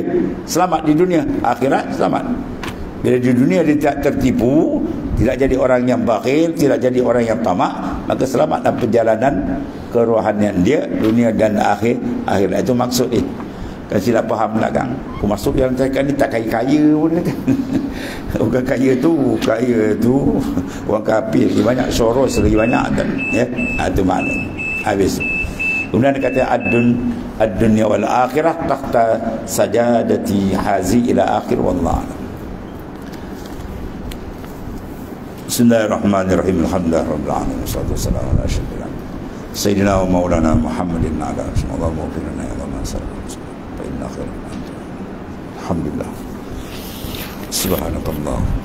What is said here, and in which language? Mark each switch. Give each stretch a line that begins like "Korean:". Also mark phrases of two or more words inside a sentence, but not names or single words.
Malay: Selamat di dunia, akhirat selamat. Bila di dunia dia tidak tertipu, tidak jadi orang yang bakhil, tidak jadi orang yang tamak, maka selamatlah perjalanan kerohanian dia, dunia dan akhirat. Itu maksud ni. Kan silap faham belakang. Aku masuk dalam cakap ni tak kaya-kaya pun. Bukan kaya tu orang kafir. Lagi banyak Soros, lagi banyak kan. Ya, itu makna. Habis. Kemudian dia kata
Arabic: الدنيا والآخرة تحت سجادتي هذه إلى آخر والله. بسم الله الرحمن الرحيم. الحمد لله رب العالمين. والصلاة والسلام على أشرف الأنبياء سيدنا ومولانا محمد على رسول الله وفرنا يا الله صلى الله فإن خيرا الحمد لله. سبحان الله.